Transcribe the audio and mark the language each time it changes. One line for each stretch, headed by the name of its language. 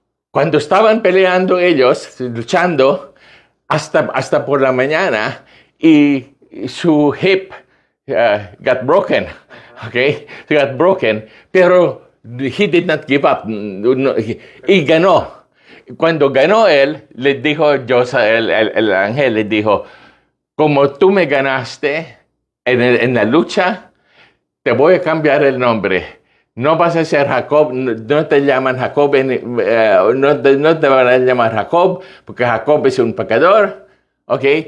Spanish: Cuando estaban peleando ellos, luchando, hasta por la mañana, y su
English: hip got broken, okay? Got broken,
Spanish: pero
English: he did not give up.
Spanish: Y ganó. Cuando ganó él, le dijo Dios, el ángel le dijo, como tú me ganaste en la lucha, te voy a cambiar el nombre. No vas a ser Jacob, no te llaman Jacob, no te van a llamar Jacob, porque Jacob es un pecador, ¿ok?